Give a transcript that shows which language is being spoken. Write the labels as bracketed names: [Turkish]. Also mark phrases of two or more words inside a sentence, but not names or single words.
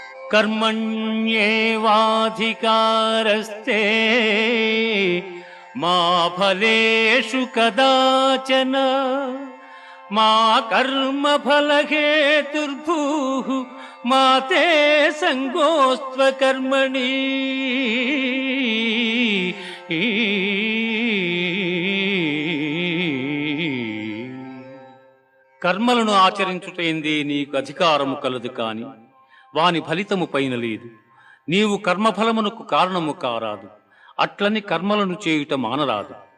[Sanskrit] कर्मण्येवाधिकारस्ते मा फलेषु कदाचन मा कर्मफलहेतुर्भूः मा ते संगोऽस्त्व कर्मणि। [Telugu] కర్మలను ఆచరించుటేందే నీకు అధికారము కలదు కాని వాని ఫలితము పైన లేదు. నీవు కర్మఫలమునకు కారణము కారాదు, అట్లని కర్మలను చేయుట మానరాదు.